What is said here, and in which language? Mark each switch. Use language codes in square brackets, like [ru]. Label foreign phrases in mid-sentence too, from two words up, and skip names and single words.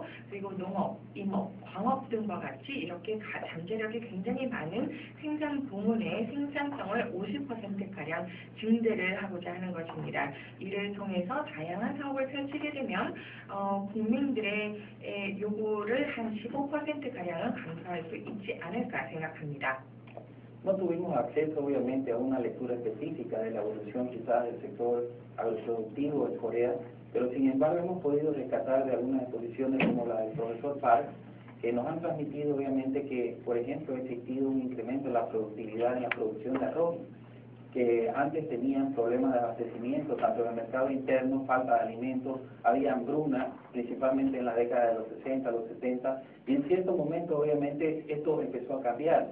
[ko] 그리고 농업, 임업, 광업 등과 같이 이렇게 잠재력이 굉장히 많은 생산 부문의 생산성을 50%가량 증대를 하고자 하는 것입니다. 이를 통해서 다양한 사업을 펼치게 되면 국민들의 요구를 한 15%가량은 감소할 수 있지 않을까 생각합니다. [es] No tuvimos acceso obviamente a una lectura específica de la evolución quizás del sector agroproductivo en Corea, pero sin embargo hemos podido rescatar de algunas exposiciones como la del profesor Park, que nos han transmitido obviamente que, por ejemplo, ha existido un incremento en la productividad en la producción de arroz, que antes tenían problemas de abastecimiento, tanto en el mercado interno, falta de alimentos, había hambruna, principalmente en la década de los 60, los 70, y en cierto momento obviamente esto empezó a cambiar.